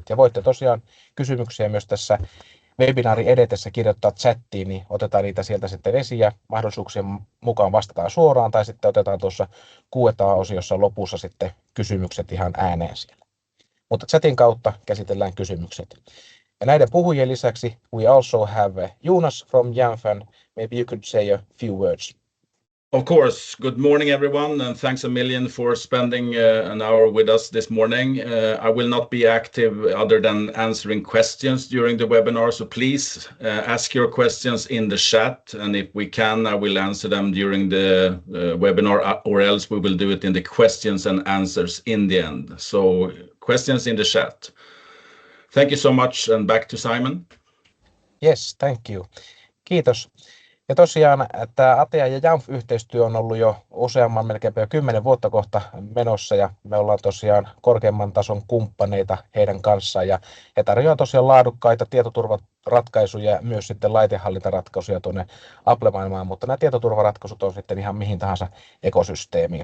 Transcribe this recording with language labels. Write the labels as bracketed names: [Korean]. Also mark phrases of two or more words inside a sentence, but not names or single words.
[Finnish] Ja voitte tosiaan kysymyksiä myös tässä webinaari edetessä kirjoittaa chattiin, niin otetaan niitä sieltä sitten esiin ja mahdollisuuksien mukaan vastataan suoraan tai sitten otetaan tuossa Q&A-osiossa lopussa sitten kysymykset ihan ääneen siellä. Mutta chatin kautta käsitellään kysymykset. Ja näiden puhujien lisäksi [English] we also have Jonas from Jamfan. Maybe you could say a few words. Of course. Good morning, everyone, and thanks a million for spending an hour with us this morning. I will not be active other than answering questions during the webinar, so please ask your questions in the chat, and if we can, I will answer them during the webinar, or else we will do it in the questions and answers in the end. So questions in the chat. Thank you so much, and back to Simon. Yes, thank you. [Finnish] Kiitos. Ja tosiaan tämä ATEA ja Jamf-yhteistyö on ollut jo useamman, melkeinpä jo 10 vuotta kohta menossa ja me ollaan tosiaan korkeamman tason kumppaneita heidän kanssaan ja he tarjoavat tosiaan laadukkaita tietoturvaratkaisuja ja myös sitten laitehallintaratkaisuja tuonne Apple-maailmaan, mutta nämä tietoturvaratkaisut on sitten ihan mihin tahansa ekosysteemiin.